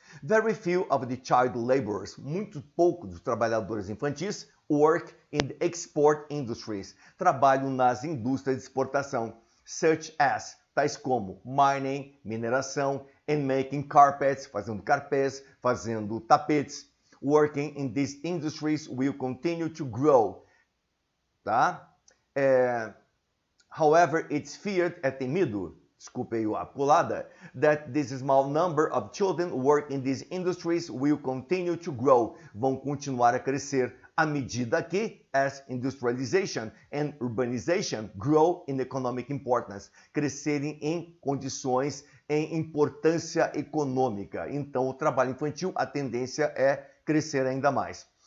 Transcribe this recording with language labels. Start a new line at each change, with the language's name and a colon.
English: Very few of the child laborers,
Portuguese: muito pouco dos trabalhadores infantis,
English: work in the export industries,
Portuguese: trabalham nas indústrias de exportação,
English: such as,
Portuguese: tais como
English: mining,
Portuguese: mineração,
English: and making carpets,
Portuguese: fazendo carpês, fazendo tapetes.
English: Working in these industries will continue to grow. Tá? However, it's feared,
Portuguese: é temido, desculpe aí a pulada,
English: that this small number of children work in these industries will continue to grow.
Portuguese: Vão continuar a crescer à medida que,
English: as industrialization and urbanization grow in economic importance,
Portuguese: crescerem em condições, em importância econômica. Então, o trabalho infantil, a tendência é crescer ainda mais.